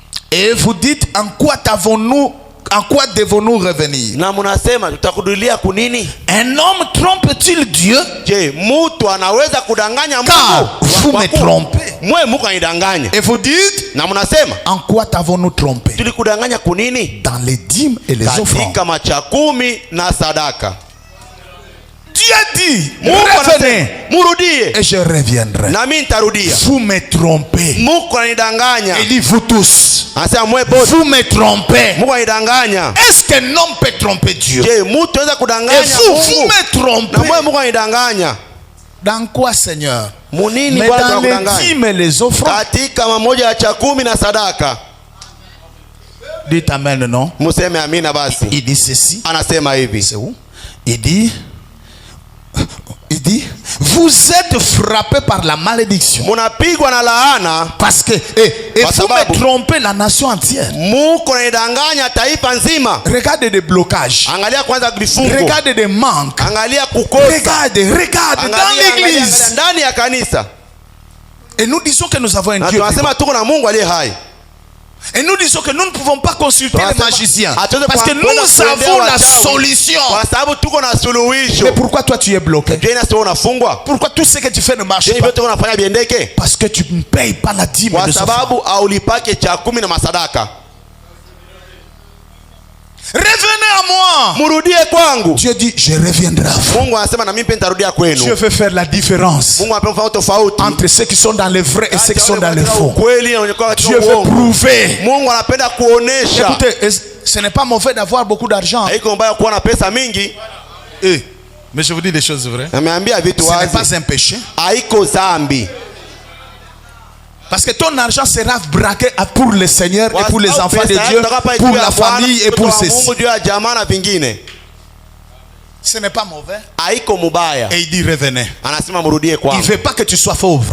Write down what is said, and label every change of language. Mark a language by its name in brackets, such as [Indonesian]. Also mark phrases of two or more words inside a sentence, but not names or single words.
[French] Et vous dites, en quoi devons-nous revenir? [Swahili] Na munasema tutakurudia kunini? [French] Un homme trompe-t-il Dieu? [Swahili] Je, mtu anaweza kudanganya Mungu? [French] Car vous me trompez. [Swahili] Mwe Mungu anidanganya. [French] Et vous dites, [Swahili] na munasema, [French] en quoi t'avons-nous trompé? [Swahili] Tulikudanganya kunini? [French] Dans les dîmes et les offrandes. [Swahili] Katika machakumi na sadaka. [French] Dieu dit, revenez, [Swahili] murudie, [French] et je reviendrai. [Swahili] Nami nitarudia. [French] Vous me trompez. [Swahili] Mungu anidanganya. [French] Il dit vous tous. [Swahili] Anasema mwe bote. [French] Vous me trompez. [Swahili] Mungu anidanganya. [French] Est-ce qu'un homme peut tromper Dieu? [Swahili] Je, mtu anaweza kudanganya Mungu? [French] Vous me trompez. [Swahili] Na mwe Mungu anidanganya. [French] Dans quoi, Seigneur? [Swahili] Munini? [French] Mais dans les dîmes et les offrandes. [Swahili] Katika mamoja ya chakumi na sadaka. [French] Dites amen, non? [Swahili] Museme amina basi. [French] Il dit ceci. [Swahili] Anasema hivi. [French] C'est où? Il dit, vous êtes frappés par la malédiction. [Swahili] Munapigwa na laana. [French] Parce que vous me trompez la nation entière. [Swahili] Mungu anidanganya taifa nzima. [French] Regardez des blocages. [Swahili] Angalia kwanza vifungo. [French] Regardez des manques. [Swahili] Angalia kukosa. [French] Regardez dans l'église. [Swahili] Ndani ya kanisa. [French] Et nous disons que nous avons un Dieu. [Swahili] Tunasema tuko na Mungu aliye hai. [French] Et nous disons que nous ne pouvons pas consulter les magiciens. Parce que nous avons la solution. Mais pourquoi toi tu es bloqué? Pourquoi tout ce que tu fais ne marche pas? Parce que tu ne payes pas la dîme de ce front. Revenez à moi. [Swahili] Murudie kwangu. [French] Dieu dit je reviendrai à vous. [Swahili] Mungu anasema na mimi pia nitarudia kwenu. [French] Dieu veut faire la différence [Swahili] Mungu anapenda tofauti [French] entre ceux qui sont dans le vrai et ceux qui sont dans le faux. Dieu veut prouver. [Swahili] Mungu anapenda kuonesha. [French] Écoutez, ce n'est pas mauvais d'avoir beaucoup d'argent. [Swahili] Haiko mbaya kuwa na pesa mingi. [French] Mais je vous dis des choses vraies. Ce n'est pas un péché. [Swahili] Haiko zambi. [French] Parce que ton argent sera braqué pour le Seigneur et pour les enfants de Dieu, pour la famille et pour ceci. Ce n'est pas mauvais. Et il dit revenez. Il ne veut pas que tu sois pauvre.